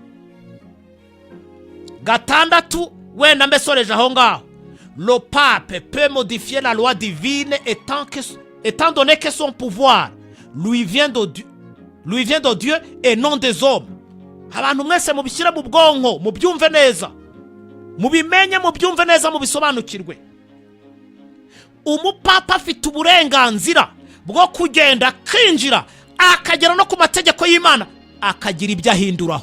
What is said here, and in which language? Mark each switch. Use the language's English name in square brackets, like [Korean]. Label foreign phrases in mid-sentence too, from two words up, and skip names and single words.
[Kinyarwanda] 6 wenda mbesoreje aho ngaho. [French] Le pape peut modifier la loi divine étant donné que son pouvoir lui vient de Dieu et non des hommes. [Kinyarwanda] Abantu mwese mubishyire mu bwonko, mubyumve neza, mubimenye, mubyumve neza, mubisobanukirwe. Umupapa afite uburenganzira bwo kugenda kwinjira akagera no ku mategeko y'Imana akagira ibyo ahinduraho.